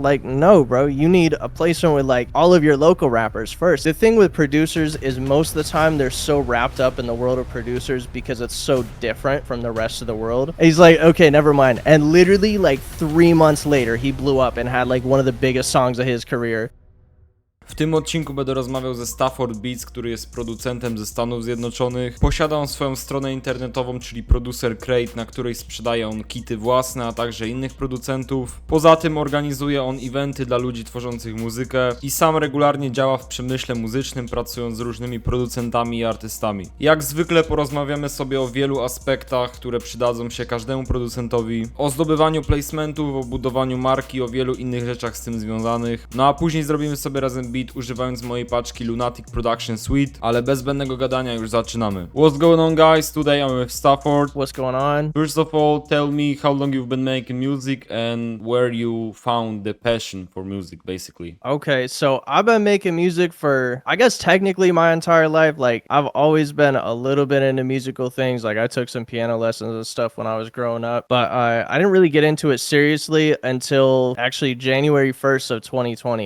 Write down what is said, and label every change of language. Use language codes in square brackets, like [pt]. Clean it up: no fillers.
[en] Like, no, bro, you need a placement with like all of your local rappers first. The thing with producers is most of the time they're so wrapped up in the world of producers because it's so different from the rest of the world. And he's like, okay, never mind. And literally like 3 months later, he blew up and had like one of the biggest songs of his career. [pl] W tym odcinku będę rozmawiał ze Stafford, który jest producentem ze Stanów Zjednoczonych. Posiada on swoją stronę internetową, czyli Producer Crate, na której sprzedaje on kity Własne, a także innych producentów. Poza tym organizuje on eventy dla ludzi tworzących muzykę i sam regularnie działa w przemyśle muzycznym, pracując z różnymi producentami i artystami. Jak zwykle porozmawiamy sobie o wielu aspektach, które przydadzą się każdemu producentowi, o zdobywaniu placementów, o budowaniu marki, o wielu innych rzeczach z tym związanych. No a później zrobimy sobie razem beat używając mojej paczki Lunatic Production Suite, ale bez zbędnego gadania już zaczynamy. [en] What's going on, guys? Today I'm with Stafford. What's going on? First of all, tell me how long you've been making music and where you found the passion for music, basically. Okay, so I've been making music for, I guess technically my entire life. Like, I've always been a little bit into musical things. Like, I took some piano lessons and stuff when I was growing up, but I didn't really get into it seriously until actually January 1st of 2020.